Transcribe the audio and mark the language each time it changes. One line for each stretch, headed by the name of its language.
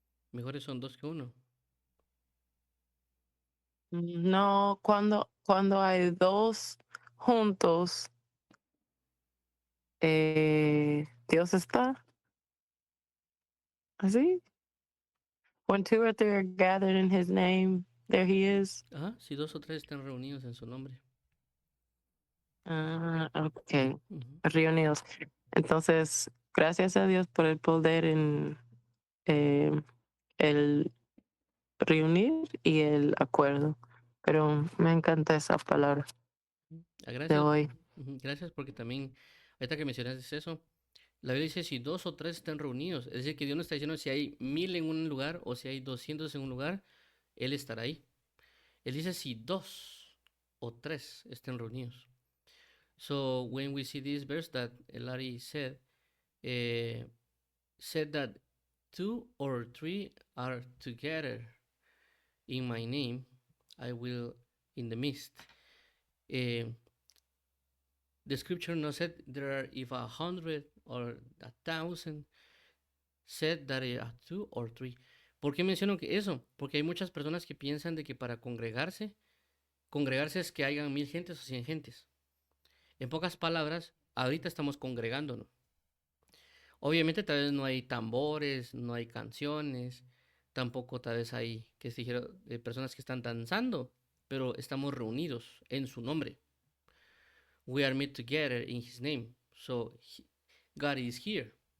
Spanish: Mejores son dos que uno. No, cuando hay dos juntos, Dios está así.
English: When two or three are gathered in his name, there he is.
Spanish: Ajá, si dos o tres están reunidos en su nombre. Ah, ok. Ujú. Reunidos. Entonces, gracias a Dios por el poder en eh, el reunir y el acuerdo. Pero me encanta esa palabra de Gracias. hoy. Ujú, gracias porque también, ahorita que mencionaste eso, la Biblia dice si dos o tres están reunidos. Es decir, que Dios no está diciendo si hay 1000 en un lugar o si hay 200 en un lugar, Él estará ahí. Él dice si dos o tres estén reunidos.
English: So when we see this verse that Larry uh, said that two or three are together in my name, I will in the midst. The scripture no said there are if 100 or 1,000 said that a 2 or 3.
Spanish: ¿Por qué menciono que eso? Porque hay muchas personas que piensan de que para congregarse es que hayan 1,000 gentes o 100 gentes. En pocas palabras, ahorita estamos congregándonos. Obviamente tal vez no hay tambores, no hay canciones, tampoco tal vez hay que se dijeron, personas que están danzando, pero estamos reunidos en su nombre.
English: We are met together in his name. So God is here.